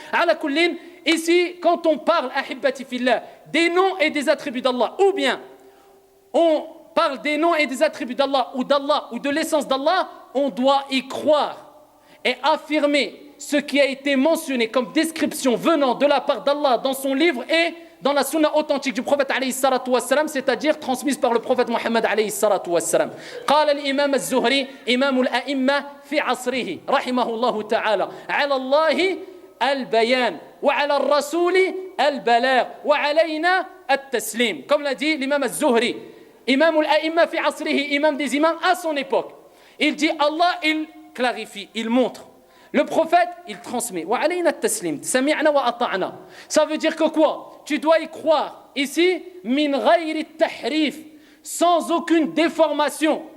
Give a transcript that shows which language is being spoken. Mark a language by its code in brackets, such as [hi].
[ar] Ala kullin, [fr] ici quand on parle [ar] ahibbati fillah [fr] des noms et des attributs d'Allah, ou bien on parle des noms et des attributs d'Allah ou de l'essence d'Allah, on doit y croire et affirmer ce qui a été mentionné comme description venant de la part d'Allah dans son livre et dans la sunna authentique du prophète [ar] alayhi salatu wassalam, [fr] c'est-à-dire transmise par le prophète Muhammad alayhi salatu wassalam. [ar] قال الإمام الزهري إمام الأئمة في عصره رحمه الله تعالى على الله البيان وعلى الرسول البلاغ وعلينا التسليم. [fr] Comme l'a dit l'imam az-Zuhri, [ar] imam al-a'imma fi asrihi, [fr] imam des imams à son époque. Il dit Allah, il clarifie, il montre. Le prophète, il transmet. Ça veut dire que quoi? Tu dois y croire. Ici, [ar] min ghayri tahrif, [fr] sans aucune déformation.